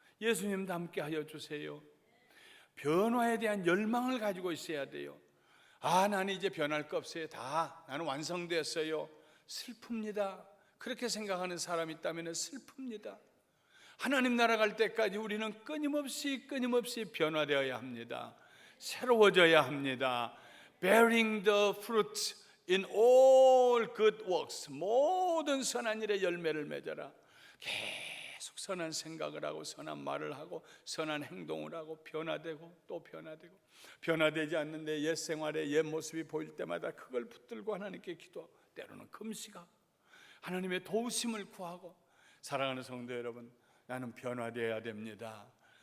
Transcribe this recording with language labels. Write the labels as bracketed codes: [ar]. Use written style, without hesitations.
[ko] 예수님 닮게 하여 주세요. 변화에 대한 열망을 가지고 있어야 돼요. 나는 이제 변할 거 없어요. 나는 완성됐어요. 슬픕니다. 그렇게 생각하는 사람이 있다면 슬픕니다. 하나님 나라 갈 때까지 우리는 끊임없이 변화되어야 합니다. 새로워져야 합니다. [en] Bearing the fruit in all good works. [ko] 모든 선한 일의 열매를 맺어라. 계속 선한 생각을 하고 선한 말을 하고 선한 행동을 하고 변화되고 또 변화되고 변화되지 않는데 옛 생활의 옛 모습이 보일 때마다 그걸 붙들고 하나님께 기도하고 때로는 금식하고 하나님의 도우심을 구하고 사랑하는 성도 여러분, 나는 변화되어야 됩니다.